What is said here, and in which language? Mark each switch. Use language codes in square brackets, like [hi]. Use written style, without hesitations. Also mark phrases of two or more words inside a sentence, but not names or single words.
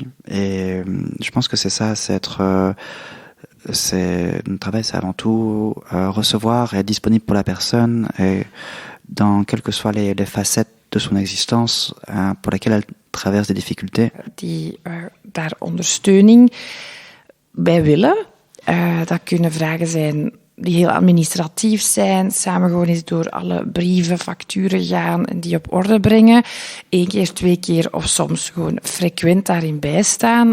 [fr] Et je pense que c'est ça, notre travail, c'est avant tout recevoir et être disponible pour la personne et dans quelles que soient les facettes de son existence pour laquelle elle traverse des difficultés. [nl] Die daar ondersteuning bij willen. Dat kunnen vragen zijn die heel administratief zijn, samen gewoon eens door alle brieven, facturen gaan en die op orde brengen. 1 keer, 2 keer of soms gewoon frequent daarin bijstaan.